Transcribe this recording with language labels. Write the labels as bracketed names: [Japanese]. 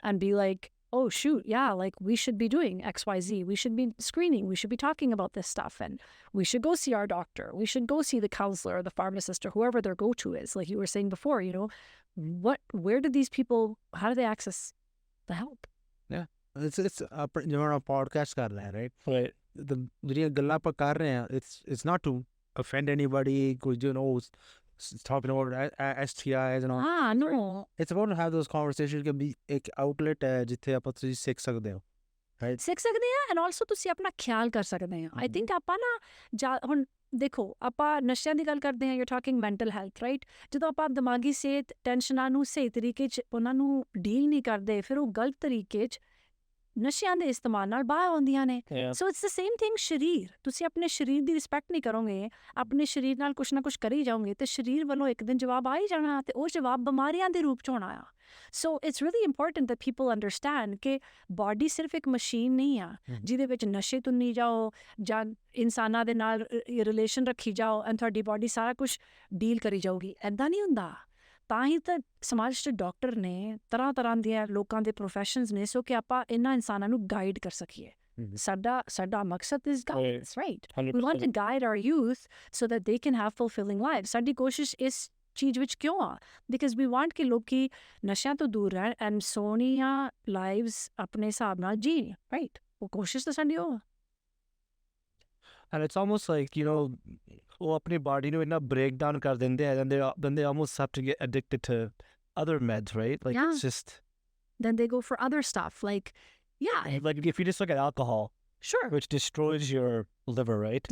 [English] And be like, oh, shoot, yeah, like we should be doing XYZ. We should be screening. We should be talking about this stuff. And we should go see our doctor. We should go see the counselor or the pharmacist or whoever their go-to is. Like you were saying before, where do these people, how do they access the help? Yeah. [Punjabi] It's ਜਿਵੇਂ ਆਪਾਂ podcast ਕਰ ਰਹੇ ਹਾਂ, right? [English] Right. [Punjabi] ਜਿਹੜੀਆਂ ਗੱਲਾਂ ਆਪਾਂ ਕਰ ਰਹੇ ਹਾਂ, [English] it's not to offend anybody, talking about STIs and all. No. It's about to have those conversations [Punjabi] ਕਿ ਵੀ ਇੱਕ outlet ਹੈ ਜਿੱਥੇ ਆਪਾਂ ਤੁਸੀਂ ਸਿੱਖ ਸਕਦੇ ਹੋ, right? ਸਿੱਖ ਸਕਦੇ ਆ [English] and also [Punjabi] ਤੁਸੀਂ ਆਪਣਾ ਖਿਆਲ ਕਰ ਸਕਦੇ ਆ. [English] I think [Punjabi] ਆਪਾਂ ਨਾ ਹੁਣ ਦੇਖੋ ਆਪਾਂ ਨਸ਼ਿਆਂ ਦੀ ਗੱਲ ਕਰਦੇ ਹਾਂ, [English] you're talking mental health, [Punjabi] right? ਜਦੋਂ ਆਪਾਂ ਦਿਮਾਗੀ ਸਿਹਤ ਟੈਨਸ਼ਨਾਂ ਨੂੰ ਸਹੀ ਤਰੀਕੇ 'ਚ ਉਹਨਾਂ ਨੂੰ ਡੀਲ ਨਹੀਂ ਕਰਦੇ, ਫਿਰ ਉਹ ਗਲਤ ਤਰੀਕੇ 'ਚ ਨਸ਼ਿਆਂ ਦੇ ਇਸਤੇਮਾਲ ਨਾਲ ਬਾਹਰ ਆਉਂਦੀਆਂ ਨੇ. [English] so it's the same thing [Punjabi] ਸਰੀਰ. ਤੁਸੀਂ ਆਪਣੇ ਸਰੀਰ ਦੀ ਰਿਸਪੈਕਟ ਨਹੀਂ ਕਰੋਗੇ, ਆਪਣੇ ਸਰੀਰ ਨਾਲ ਕੁਛ ਨਾ ਕੁਛ ਕਰੀ ਜਾਓਗੇ ਤੇ ਸਰੀਰ ਵੱਲੋਂ ਇੱਕ ਦਿਨ ਜਵਾਬ ਆ ਹੀ ਜਾਣਾ ਤੇ ਉਹ ਜਵਾਬ ਬਿਮਾਰੀਆਂ ਦੇ ਰੂਪ 'ਚ ਹੋਣਾ ਆ. [English] so it's really important that people understand [Punjabi] ਕਿ ਬਾਡੀ ਸਿਰਫ ਇੱਕ ਮਸ਼ੀਨ ਨਹੀਂ ਆ ਜਿਹਦੇ ਵਿੱਚ ਨਸ਼ੇ ਤੁੰਨੀ ਜਾਓ ਜਾਂ ਇਨਸਾਨਾਂ ਦੇ ਨਾਲ ਰਿਲੇਸ਼ਨ ਰੱਖੀ ਜਾਓ ਐਂਡ ਤੁਹਾਡੀ ਬਾਡੀ ਸਾਰਾ ਕੁਛ ਡੀਲ ਕਰੀ ਜਾਊਗੀ. ਇੱਦਾਂ ਨਹੀਂ ਹੁੰਦਾ. ਤਾਂ ਹੀ ਤਾਂ ਸਮਾਜ 'ਚ ਡਾਕਟਰ ਨੇ, ਤਰ੍ਹਾਂ ਦੀਆਂ ਲੋਕਾਂ ਦੇ ਪ੍ਰੋਫੈਸ਼ਨਸ ਨੇ, ਸੋ ਕਿ ਆਪਾਂ ਇਹਨਾਂ ਇਨਸਾਨਾਂ ਨੂੰ ਗਾਈਡ ਕਰ ਸਕੀਏ. ਸਾਡਾ ਮਕਸਦ [English] is guidance, right? 100%. We want to guide our youth so that they can have fulfilling lives. [Punjabi] ਸਾਡੀ ਕੋਸ਼ਿਸ਼ ਇਸ ਚੀਜ਼ ਵਿੱਚ ਕਿਉਂ ਆ? [English] Because we want [Punjabi] ਕਿ ਲੋਕੀ ਨਸ਼ਿਆਂ ਤੋਂ ਦੂਰ ਰਹਿਣ and ਸੋਹਣੀਆਂ ਲਾਈਵਸ ਆਪਣੇ ਹਿਸਾਬ ਨਾਲ ਜੀਣ, right? ਉਹ ਕੋਸ਼ਿਸ਼ ਤਾਂ ਸਾਡੀ ਉਹ ਆ. [English] And it's almost like, [Punjabi] ਉਹ ਆਪਣੀ body ਨੂੰ ਇੰਨਾ break down ਕਰ ਦਿੰਦੇ ਆ, [English] then they almost have to get addicted to other meds, right? Like Yeah. it's just... Then they go for other stuff, like, yeah. Like if you just look at alcohol, Sure. which destroys your liver, right?